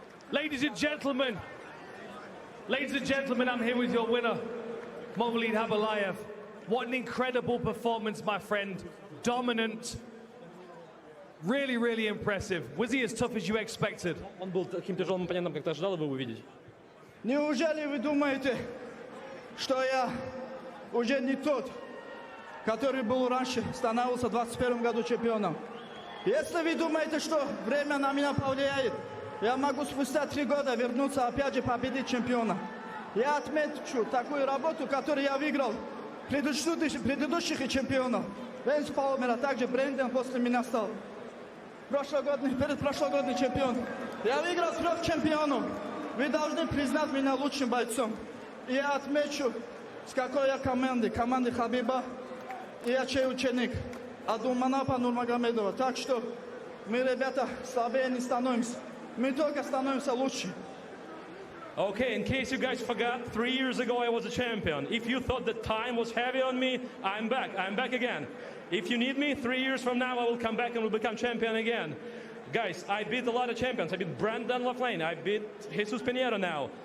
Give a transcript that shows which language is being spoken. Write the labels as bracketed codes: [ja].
[en] Ladies and gentlemen, I'm here with your winner, Movlid Khaybulaev. What an incredible performance, my friend. Dominant. Really, really impressive. Was he as tough as you expected? [ru] Он был таким тяжелым оппонентом, как ты ожидал его увидеть? Неужели вы думаете, что я уже не тот, который был раньше, становился в 21 году чемпионом? Если вы думаете, что время на меня повлияет, я могу спустя 3 года вернуться опять же победить чемпиона. Я отмечу такую работу, которую я выиграл предыдущих чемпионов. Венс Палмера, также Бренден после меня стал. Предпрошлогодний чемпион. Я выиграл 3 чемпионов. Вы должны признать меня лучшим бойцом. И я отмечу, с какой я команды Хабиба, и я чей ученик. Абдулманапа Нурмагомедова. Так что мы, ребята, слабее не становимся. Мы только становимся лучше. [en] Okay, in case you guys forgot, 3 years ago I was a champion. If you thought that time was heavy on me, I'm back. I'm back again. If you need me, 3 years from now I will come back and will become champion again. Guys, I beat a lot of champions. I beat Brandon Laflane. I beat Jesus Pinheiro now.